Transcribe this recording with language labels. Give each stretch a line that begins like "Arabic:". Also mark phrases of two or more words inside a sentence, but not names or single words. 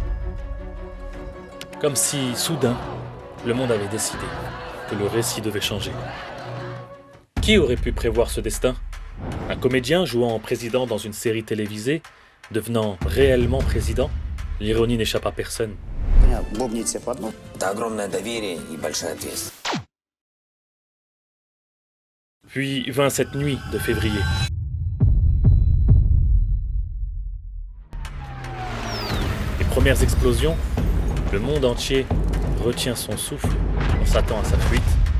French: Comme si, soudain, le monde avait décidé que le récit devait changer. Qui aurait pu prévoir ce destin ? Un comédien jouant en président dans une série télévisée, devenant réellement président ? L'ironie n'échappe à personne.
Russian: Это огромное доверие и большая ответственность.
French: Puis vint cette nuit de février. Les premières explosions, le monde entier retient son souffle, on s'attend à sa fuite.